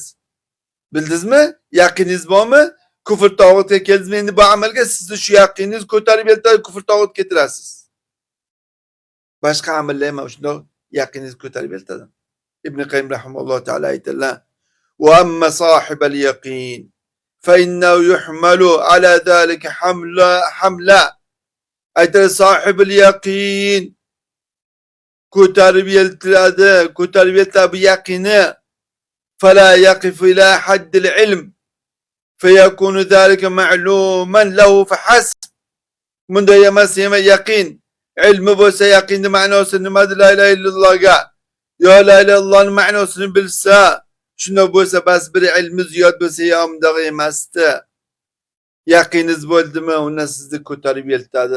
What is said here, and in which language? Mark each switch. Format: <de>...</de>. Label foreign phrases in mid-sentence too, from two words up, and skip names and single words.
<uz>Bildingizmi? Yaqiningiz bormi? Kufr tog'utga keldingizmi endi bu amalga sizni shu yaqiningiz ko'tarib eltadi, kufr tog'ut ketirasiz. Boshqa amallar ham shundoq yaqiningiz ko'tarib eltadi. Ibn Qayyim</uz> <ar>رحمه الله تعالى</ar> <uz>aytadilar:</uz> <ar>"وأما صاحب اليقين فإنه يحمل على ذلك حملا."</ar> <uz>Aytadilar,</uz> <ar>صاحب اليقين</ar> <uz>ko'tarib eltiladi, ko'tarib eltadi bu yaqini.</uz> <ar>فلا يقف إلى حد العلم فيكون ذلك معلوما له فحسب.</ar> <uz>Bunday emas, yaqin. Ilmi bo'lsa yaqinning ma'nosi nimadir?</uz> <ar>لا إله إلا الله.</ar> <uz>Yo</uz> <ar>لا إله إلا الله</ar> <uz>ma'nosini bilsa, shunda bo'lsa bas bir ilmi ziyod bo'lsa ham undoq emasdi. Yaqininiz bo'ldimi, uni sizni ko'tarib eltadi.</uz>